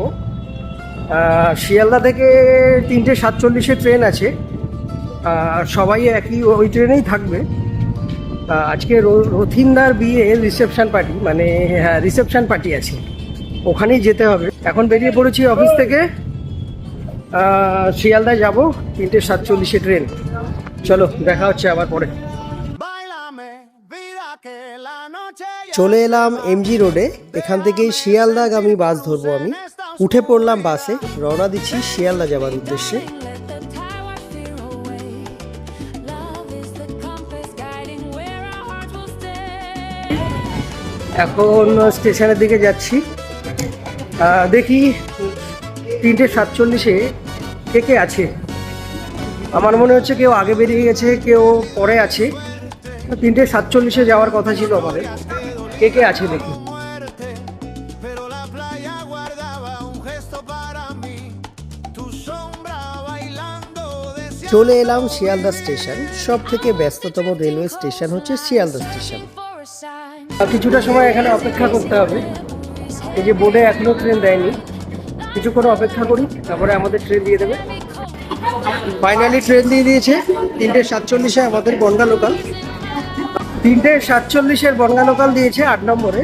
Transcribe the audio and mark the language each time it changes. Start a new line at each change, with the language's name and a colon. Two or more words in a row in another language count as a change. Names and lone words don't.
Bangla: শিয়ালদা থেকে 3:47 ট্রেন আছে, সবাই একই ওই ট্রেনেই থাকবে। আজকে রথিনদার বিয়ে
English: reception party,
Bangla: মানে
English: reception party
Bangla: আছে, ওখানেই যেতে হবে। এখন বেরিয়ে পড়েছি অফিস থেকে, শিয়ালদায় যাব, 3:47 ট্রেন। চলো দেখা হচ্ছে আবার পরে।
Spanish: báilame, vida que la noche ya
Bangla: চলে এলাম এমজি রোডে। এখান থেকেই শিয়ালদাগামী বাস ধরবো আমি। উঠে পড়লাম বাসে, রওনা দিচ্ছি শিয়ালদা যাবার উদ্দেশ্যে।
English: Let the tide wash fear away. Love is the compass guiding where our hearts will stay.
Bangla: এখন স্টেশনের দিকে যাচ্ছি। দেখি 3:47 কে কে আছে। আমার মনে হচ্ছে কেউ আগে বেরিয়ে গেছে, কেউ পরে আছে। 3:47 যাওয়ার কথা ছিল আমাদের। কে কে আছে দেখি।
Spanish: muerte, pero la playa guardaba un gesto para mí. Tu sombra bailando decía.
Bangla: চলে এলাম শিয়ালদা স্টেশন। সব থেকে ব্যস্ততম
English: railway station
Bangla: হচ্ছে শিয়ালদা স্টেশন।
English: For a sign.
Bangla: কিছুটা সময় এখানে অপেক্ষা করতে হবে। এই যে বোর্ডে এখনো ট্রেন দেয়নি, কিছুক্ষণ অপেক্ষা করি, তারপরে আমাদের ট্রেন দিয়ে দেবে। ফাইনালি ট্রেন দিয়ে দিয়েছে 3:47 আমাদের বনগা লোকাল। 3:47 বনগা লোকাল দিয়েছে 8 নম্বরে।